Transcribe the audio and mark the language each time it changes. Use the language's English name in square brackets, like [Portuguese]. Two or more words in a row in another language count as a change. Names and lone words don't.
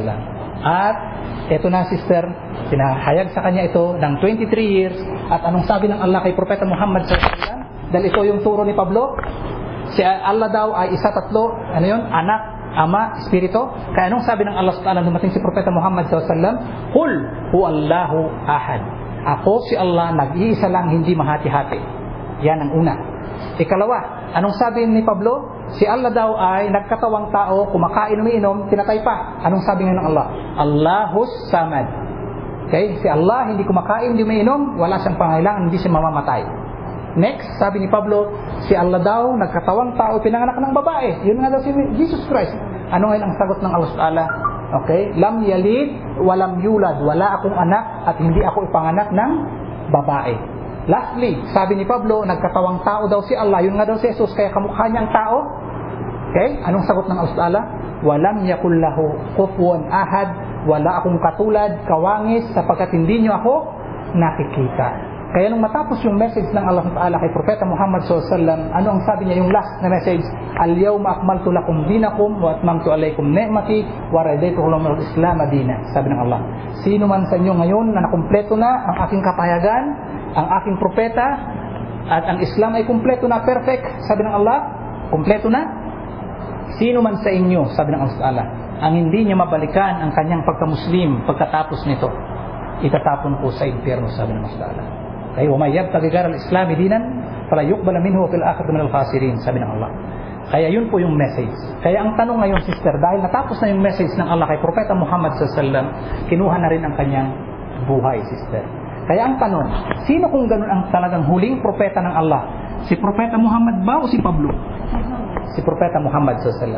[Filipino] At ito na, sister, pinahayag sa kanya ito ng 23 years. At anong sabi ng Allah kay Propeta Muhammad SAW? Dahil ito yung turo ni Pablo. Si Allah daw ay isa, tatlo, ano yun? Anak, Ama, Espiritu. Kaya anong sabi ng Allah SWT dumating si Propeta Muhammad SAW? [Arabic] قل هو الله أحد. [Filipino] Ako si Allah, nag-iisa lang, hindi mahati-hati. Yan ang una. Ikalawa, anong sabi ni Pablo? Si Allah daw ay nagkatawang tao, kumakain, umiinom, tinatay pa. Anong sabi ng Allah? [Arabic] الله الصمد. [Filipino] Okay? Si Allah hindi kumakain, hindi umiinom, wala siyang pangailangan, hindi siya mamamatay. Next, sabi ni Pablo, si Allah daw nagkatawang tao, pinanganak ng babae. Yun nga daw si Jesus Christ. Ano ngayon ang sagot ng Allah Ta'ala? Okay? [Arabic] لم يلد ولم يولد. [Filipino] Wala akong anak at hindi ako ipanganak ng babae. Lastly, sabi ni Pablo, nagkatawang tao daw si Allah. Yun nga daw si Jesus, kaya kamukha niyang tao. Okay? Anong sagot ng Allah Ta'ala? [Arabic] ولم يكن له كفوا أحد. [Filipino] Wala akong katulad, kawangis, sapagkat hindi niyo ako nakikita. Kaya nung matapos yung message ng Allah Ta'ala kay Propeta Muhammad SAW, ano ang sabi niya yung last na message? [Arabic] اليوم أكملت لكم دينكم وأتممت عليكم نعمتي ورضيت لكم الإسلام دينا. [Filipino] Sabi ng Allah. Sino man sa inyo ngayon na nakumpleto na ang aking kapayagan, ang aking propeta, at ang Islam ay kumpleto na, perfect. Sabi ng Allah, kumpleto na. Sino man sa inyo, sabi ng Allah Ta'ala, ang hindi niya mabalikan ang kanyang pagka-Muslim pagkatapos nito, itatapon ko sa impyerno, sabi ng Allah Ta'ala. [Arabic] Kaya وَمَنْ يَبْتَغِ غَيْرَ الْإِسْلَامِ دِينًا فَلَا يُقْبَلَ مِنْهُ وَفِي الْآخِرَةِ مِنَ الْخَاسِرِينَ, [Filipino] sabi ng Allah. Kaya yun po yung message. Kaya ang tanong ngayon, sister, dahil natapos na yung message ng Allah kay Propeta Muhammad SAW, kinuha na rin ang kanyang buhay, sister. Kaya ang tanong, sino kung ganun ang talagang huling propeta ng Allah? Si Propeta Muhammad ba o si Pablo? Si Propeta Muhammad SAW.